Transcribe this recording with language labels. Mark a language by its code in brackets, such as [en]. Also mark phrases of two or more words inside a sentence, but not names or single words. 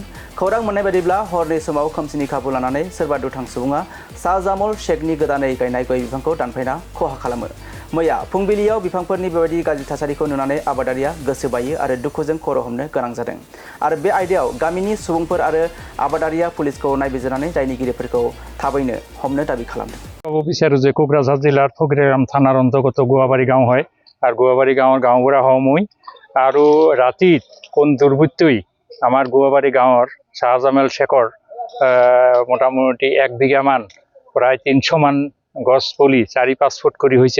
[brx] खौरां मोननाय बायदिब्ला हरनि समाव खोमसिनि खाबु लानानै सोरबा दुथां सुबुङा शाहजामल शेखनि गोदानै गायनाय गय बिफांखौ दानफायना खहा खालामो। मैया फुंबिलियाव बिफांफोरनि बेबायदि गाज्रि थासारिखौ नुनानै आबादारिया गोसो बायो आरो दुखुजों खर' हमनो गोनां जादों। आरो बे आयदायाव गामिनि सुबुंफोर आरो आबादारिया पुलिसखौ नायबिजिरनानै दायनिगिरिफोरखौ थाबैनो हमनो दाबि खालामदों। [as] বিচাৰো যে কোকৰাঝাৰ জিলাৰ ফকিৰাগ্ৰাম থানাৰ অন্তৰ্গত গুৱাবাৰী গাঁও হয় আর গুৱাবাৰী গাঁৱৰ গাঁওবুঢ়া হওঁ মই। আৰু ৰাতিত কোন দুৰ্বৃত্তই আমাৰ গুৱাবাৰী গাঁৱৰ শাহজামেল শেখৰ মোটামুটি 1 বিঘামান প্ৰায় 300 মান গছ পুলি 4-5 ফুট কৰি হৈছে।